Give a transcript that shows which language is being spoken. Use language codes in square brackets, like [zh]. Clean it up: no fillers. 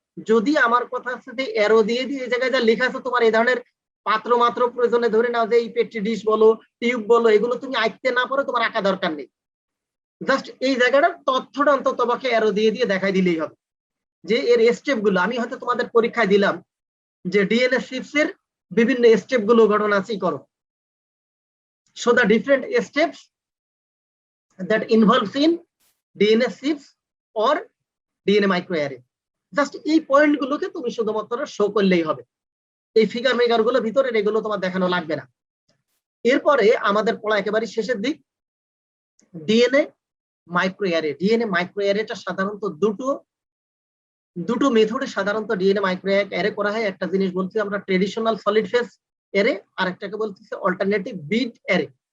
[bn] যদি আমার কথা হচ্ছে যে অ্যারো দিয়ে দিই, এই জায়গায় যা লেখা আছে তোমার এই ধরনের পাত্র মাত্র প্রয়োজনে ধরে নাও যে এই পেট্রি ডিশ বলো, টিউব বলো, এগুলো তুমি আঁকতে না পারো, তোমার আঁকা দরকার নেই। জাস্ট এই জায়গাটার তথ্যটা অন্তত তোমাকে অ্যারো দিয়ে দিয়ে দেখাই দিলেই হবে যে এর স্টেপ গুলো। আমি হয়তো তোমাদের পরীক্ষায় দিলাম যে ডিএনএ সিপস এর বিভিন্ন স্টেপ গুলো ঘটনা আছে করো। [en] So the different steps that involves in DNA seeds or DNA microarray, [bn] just এই পয়েন্ট গুলোকে তুমি শুধুমাত্র শো করলেই হবে। এই ফিগার মেগার গুলো ভিতরে এগুলো তোমার দেখানো লাগবে না। এরপরে আমাদের পড়া একেবারে শেষের দিক, ডিএনএ মাইক্রোঅ্যারে। ডিএনএ মাইক্রোঅ্যারেটা সাধারণত দুটো মেথডে সাধারণত ডিএনএ মাইক্রোঅ্যারে করা হয়। একটা জিনিস বলছি আমরা ট্রেডিশনাল সলিড ফেজ অ্যারে, আর একটাকে বলতেছে অল্টারনেটিভ বিট অ্যারে।